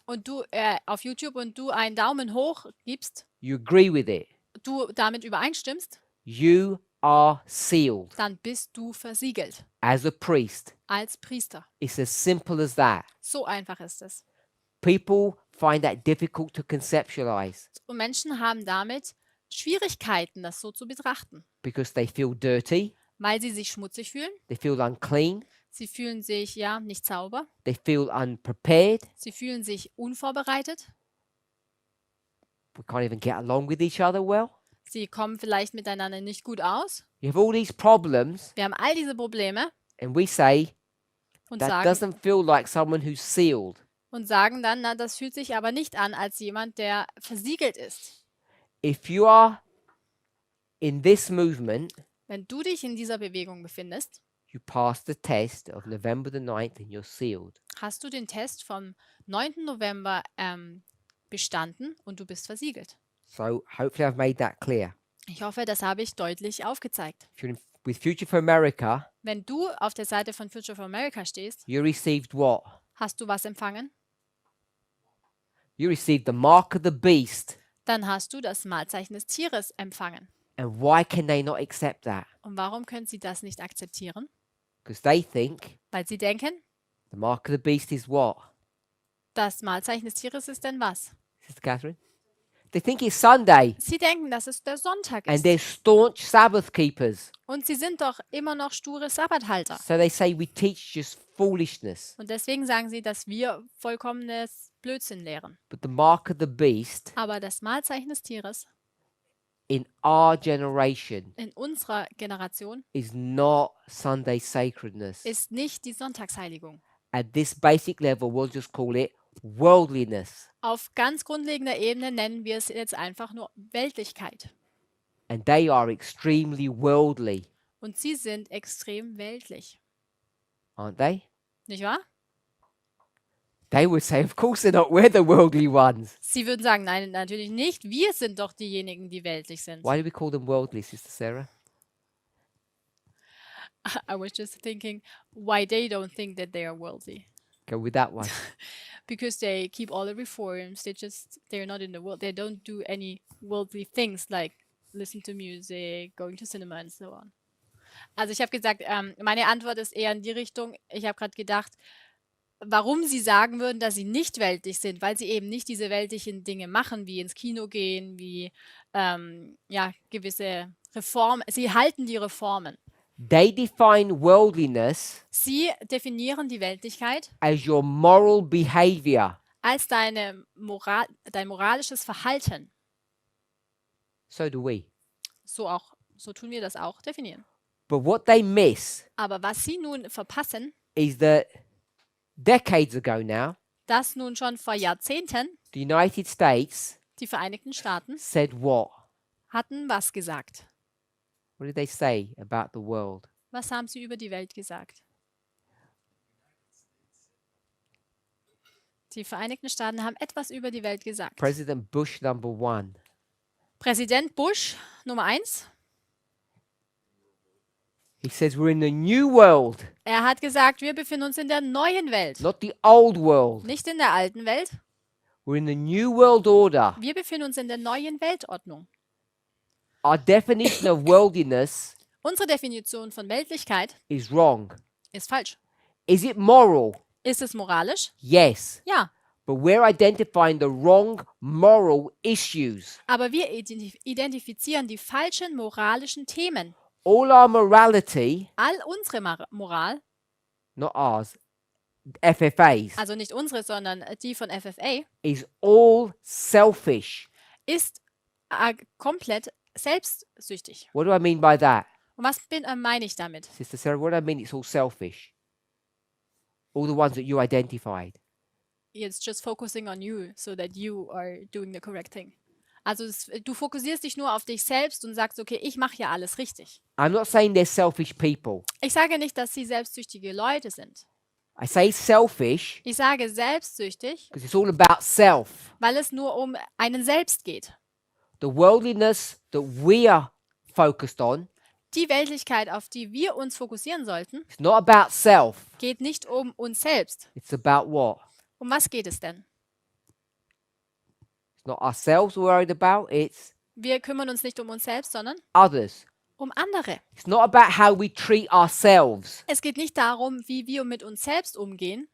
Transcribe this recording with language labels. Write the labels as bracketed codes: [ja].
[de] und du auf YouTube und du einen Daumen hoch gibst, [en] you agree with it, [de] du damit übereinstimmst, [en] you are sealed [de] dann bist du versiegelt [en] as a priest. [de] als Priester. [en] It's as simple as that. [de] So einfach ist es. [en] People find that difficult to conceptualize [de] Und Menschen haben damit Schwierigkeiten, das so zu betrachten, [en] because they feel dirty, [de] weil sie sich schmutzig fühlen, [en] they feel unclean, [de] sie fühlen sich ja nicht sauber, [en] they feel unprepared, [de] sie fühlen sich unvorbereitet, [en] we can't even get along with each other well. [de] sie kommen vielleicht miteinander nicht gut aus. [en] You have all these problems, [de] Wir haben all diese Probleme [en] and we say [de] und [en] that [de] sagen, [en] doesn't feel like someone who's sealed. [de] dann, na, das fühlt sich aber nicht an als jemand, der versiegelt ist. [en] If you are in this movement, [de] Wenn du dich in dieser Bewegung befindest, [en] you pass the test of November the 9th and you're sealed. [de] hast du den Test vom 9. November bestanden und du bist versiegelt. [en] So hopefully I've made that clear. [de] Ich hoffe, das habe ich deutlich aufgezeigt. [en] If you're with Future for America, [de] Wenn du auf der Seite von Future for America stehst, [en] you received what? [de] hast du was empfangen? [en] You received the mark of the beast. [de] Dann hast du das Malzeichen des Tieres empfangen. [en] And why can they not accept that? [de] Und warum können sie das nicht akzeptieren? [en] Because they think [de] Weil sie denken, [en] the mark of the beast is what? [de] das Malzeichen des Tieres ist denn was? [en] Sister Catherine? They think it's Sunday. [de] Sie denken, dass es der Sonntag [en] And [de] ist. [en] they're staunch Sabbath keepers. [de] Und sie sind doch immer noch sture Sabbathalter. [en] So they say we teach just foolishness. [de] Und deswegen sagen sie, dass wir vollkommenes Blödsinn lehren. [en] But the mark of the beast [de] Aber das Malzeichen des Tieres [en] in our generation [de] in unserer Generation [en] is not Sunday sacredness. [de] ist nicht die Sonntagsheiligung. [en] At this basic level, we'll just call it worldliness. [de] Auf ganz grundlegender Ebene nennen wir es jetzt einfach nur Weltlichkeit. [en] And they are extremely worldly, [de] Und sie sind extrem weltlich. [en] aren't they? [de] Nicht wahr? [en] They would say, of course they're not. We're the worldly ones. [de] Sie würden sagen, nein, natürlich nicht. Wir sind doch diejenigen, die weltlich sind. [en] Why do we call them worldly, Sister Sarah? I was just thinking why they don't think that they are worldly. Go with that one. Because they keep all the reforms. They're not in the world. They don't do any worldly things like listen to music, going to cinema and so on. [de] Also ich habe gesagt, meine Antwort ist eher in die Richtung, ich habe gerade gedacht, warum sie sagen würden, dass sie nicht weltlich sind, weil sie eben nicht diese weltlichen Dinge machen, wie ins Kino gehen, wie ja, gewisse Reformen. Sie halten die Reformen. [en] They define worldliness [de] Sie definieren die Weltlichkeit [en] as your moral behavior. [de] als dein moralisches Verhalten. [en] So do we. [de] So tun wir das auch definieren. [en] But what they miss [de] Aber was sie nun verpassen, [en] is that decades ago now, [de] dass nun schon vor Jahrzehnten [en] the United States [de] die Vereinigten Staaten [en] said what? [de] hatten was gesagt. [en] What did they say about the world? [de] Was haben sie über die Welt gesagt? Die Vereinigten Staaten haben etwas über die Welt gesagt. [en] President Bush #1. [de] Präsident Bush, Nummer 1, [en] He says we're in the new world, [de] er hat gesagt, wir befinden uns in der neuen Welt, [en] not the old world. [de] nicht in der alten Welt. [en] We're in the new world order. [de] Wir befinden uns in der neuen Weltordnung. [en] Our definition of worldliness [de] Unsere Definition von Weltlichkeit [en] is wrong. [de] ist falsch. [en] Is it moral? [de] Ist es moralisch? [en] Yes. [de] Ja. [en] But we're identifying the wrong moral issues. [de] Aber wir identifizieren die falschen moralischen Themen. [en] All our morality, [de] All unsere Moral, [en] not ours, FFA's, [de] also nicht unsere, sondern die von FFA, [en] is all selfish. [de] ist komplett selbstsüchtig. [en] What do I mean by that? [de] Und was meine ich damit? [en] Sister Sarah, what do I mean it's all selfish? All the ones that you identified. It's just focusing on you, so that you are doing the correct thing. [de] Also du fokussierst dich nur auf dich selbst und sagst, okay, ich mache ja alles richtig. [en] I'm not saying they're selfish people. [de] Ich sage nicht, dass sie selbstsüchtige Leute sind. [en] I say selfish [de] Ich sage selbstsüchtig, [en] because it's all about self. [de] weil es nur um einen selbst geht. [en] The worldliness that we are focused on [de] Die Weltlichkeit, auf die wir uns fokussieren sollten, [en] is not about self. [de] geht nicht um uns selbst. [en] It's about what? [de] Um was geht es denn? [en] It's not ourselves we're worried about, it's [de] Wir kümmern uns nicht um uns selbst, sondern [en] others. [de] um andere. [en] It's not about how we treat ourselves. [de] Es geht nicht darum, wie wir mit uns selbst umgehen.